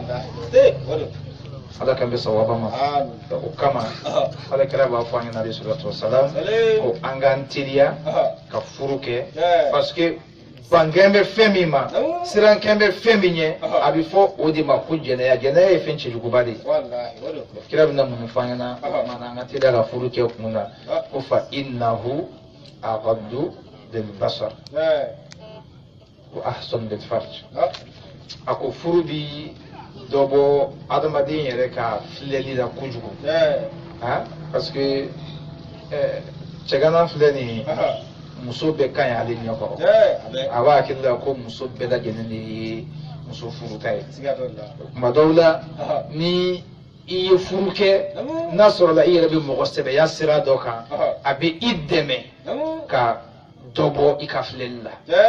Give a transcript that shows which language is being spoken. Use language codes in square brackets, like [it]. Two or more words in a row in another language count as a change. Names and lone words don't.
[bm] ala kan bɛ sawaba ma o kama ala kɛra b'a fɔ an ɲɛna [ar] عليه الصلاة والسلام [bm] ko an k'an teliya ka furu kɛ [fr] parce que [bm] bankɛn bɛ fɛn min ma sirankɛn bɛ fɛn min ye a bɛ fɔ o de ma ko jɛnɛya jɛnɛya ye fɛn cɛjuguba de ye kira bɛna mun fɔ an ɲɛna o kumana an ka teliya ka furu kɛ kun na ko [ar] فإنه أغض للبصر وأحصن للفرج [bm] a ko furu bi dɔ bɔ adamaden yɛrɛ ka filɛli la kojugu [fr] parce que [bm] cɛgana filɛ nin ye muso bɛɛ ka ɲi ale ɲɛkɔrɔ a b'a hakili la ko muso bɛɛ lajɛlen de ye muso furuta ye tuma dɔw la ni i ye furu kɛ n'a sɔrɔla i yɛrɛ bɛ mɔgɔ sɛbɛya sira dɔ kan a bɛ i dɛmɛ ka dɔ bɔ i ka filɛli la